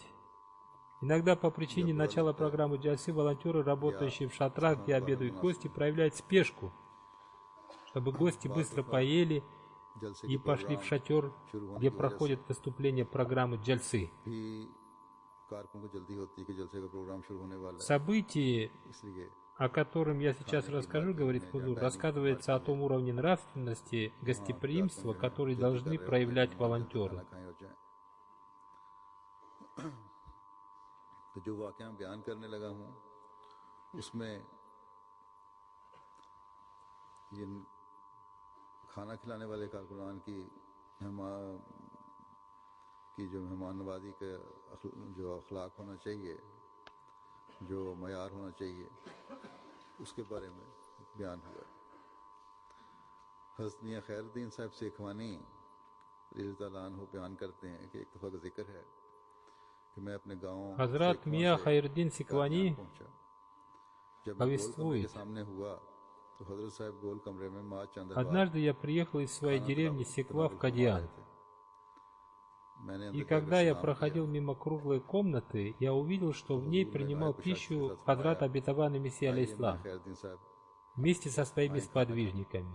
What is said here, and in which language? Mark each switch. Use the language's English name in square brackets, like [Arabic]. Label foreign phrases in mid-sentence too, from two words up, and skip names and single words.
[Russian] Иногда по причине начала программы джальсы волонтеры, работающие в шатрах, где обедают гости, проявляют спешку, чтобы гости быстро поели и пошли в шатер, где проходит выступление программы джальсы. Событие, о котором я сейчас расскажу, говорит Хузур, рассказывается о том уровне нравственности, гостеприимства, который должны проявлять волонтеры. [Urdu] جو واقعہ بیان کرنے لگا ہوں اس میں یہ کھانا کھلانے والے کارکنان کی جو مہمان نوازی کا جو اخلاق ہونا چاہیے، جو معیار ہونا چاہیے، اس کے بارے میں بیان ہوا. حضرت میاں خیر الدین صاحب سیکھوانی [Arabic] رضي الله عنه [Urdu] بیان کرتے ہیں کہ ایک دفعہ کا ذکر ہے, [Russian] Хазрат Мия Хайрдин Сиквани повествует: однажды я приехал из своей деревни Секва в Кадьян, и когда я проходил мимо круглой комнаты, я увидел, что в ней принимал пищу Хадрат Обетованный Мессия алейхиссалам вместе со своими сподвижниками.